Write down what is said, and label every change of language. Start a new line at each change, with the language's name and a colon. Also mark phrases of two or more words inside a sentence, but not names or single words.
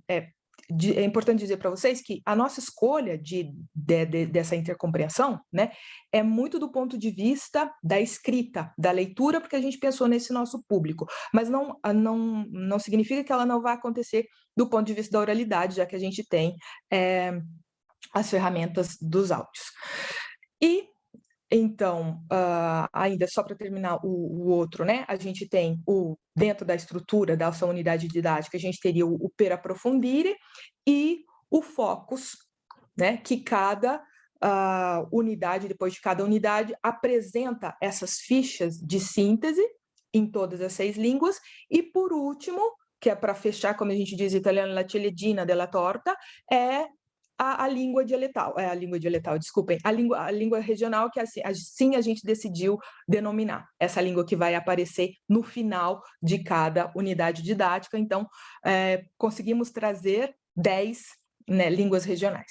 Portuguese: É importante dizer para vocês que a nossa escolha dessa intercompreensão, né, é muito do ponto de vista da escrita, da leitura, porque a gente pensou nesse nosso público, mas não significa que ela não vai acontecer do ponto de vista da oralidade, já que a gente tem as ferramentas dos áudios. E então, ainda só para terminar o outro, né? A gente tem dentro da estrutura dessa unidade didática, a gente teria o
Italian: per approfondire
Portuguese: e o focus, né? Que cada unidade, depois de cada unidade, apresenta essas fichas de síntese em todas as 6 línguas. E por último, que é para fechar, como a gente diz em italiano,
Italian: la ciliegina della torta,
Portuguese: é a língua dialetal, desculpem, a língua regional, que assim a gente decidiu denominar, essa língua que vai aparecer no final de cada unidade didática. Então, conseguimos trazer 10, né, línguas regionais.